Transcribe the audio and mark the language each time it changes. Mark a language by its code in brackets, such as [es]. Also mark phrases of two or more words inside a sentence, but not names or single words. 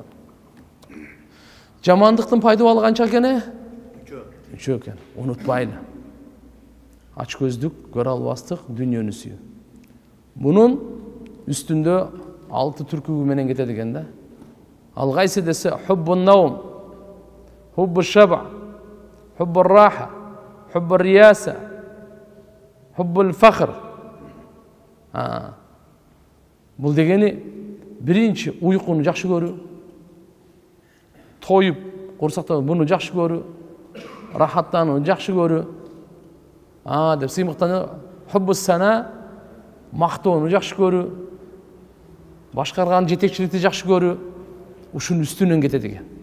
[ky] Жамандыктын пайдалуу канча экен? 3 экен. Унутпайлы. Ачкөздүк, көрө албастык, дүнүйөнү сүйүү. Мунун үстүндө 6 түркүгү менен кетет экен да. Ал кайсы десе, [ar] حب النوم حب الشبع حب الراحة حب الرياسة حب الفخر. [ky] Бул дегени биринчи уйкуну жакшы көрүү, тоюп, курсактан буну жакшы көрүү, рахаттанууну жакшы көрүү. Деп сыймыктаны [ar] حب الثناء, [ky] мактоону жакшы көрүү, башкарган жетекчиликти жакшы көрүү, ушунун үстүнөн кетет экен.